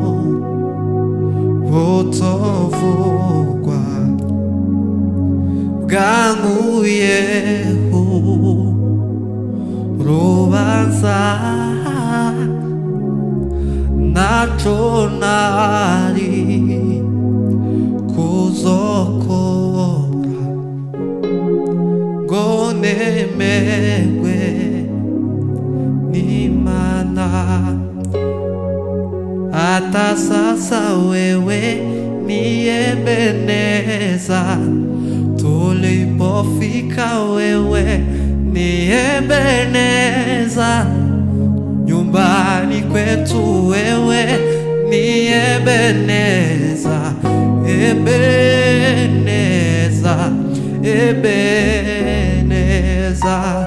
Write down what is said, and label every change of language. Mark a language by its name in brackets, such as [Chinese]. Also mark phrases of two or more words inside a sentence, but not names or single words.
[Rundi] butavugwa bwankuyeho urubanza, naco nari kuzokora ngo nemerwe n'Imana. [Swahili] Hata sasa wewe ni Ebeneza, tulipofika wewe ni Ebeneza, nyumbani kwetu wewe ni Ebeneza, Ebeneza, Ebeneza.